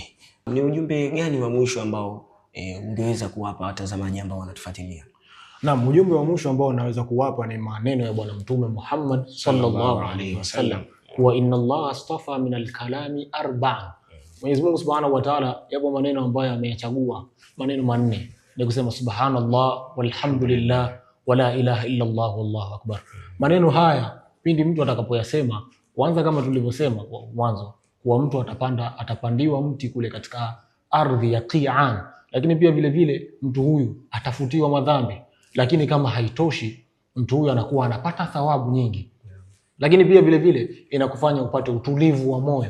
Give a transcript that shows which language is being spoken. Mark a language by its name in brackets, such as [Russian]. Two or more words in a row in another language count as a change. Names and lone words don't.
[Swahili] Ni ujumbe gani wa mwisho ambao ungeweza kuwapa watazamaji ambao wanatufuatilia? Naam, ujumbe wa mwisho ambao naweza kuwapa ni maneno ya Bwana Mtume Muhammad [Arabic] صلى الله عليه وسلم، وإن الله اصطفى من الكلام أربعا. [Swahili] Mwenyezi Mungu [Arabic] سبحانه وتعالى [Swahili] yapo maneno ambayo ameyachagua, maneno manne, ni kusema [Arabic] سبحان الله والحمد لله ولا إله إلا الله والله أكبر. [Swahili] Maneno haya pindi mtu atakapoyasema, kwanza kama tulivyosema kwa mwanzo, kwa mtu atapandiwa mti kule katika ardhi ya Qiyan, lakini pia vile vile mtu huyu atafutiwa madhambi. Lakini kama haitoshi, mtu huyu anakuwa anapata thawabu nyingi, lakini pia vile vile inakufanya upate utulivu wa moyo.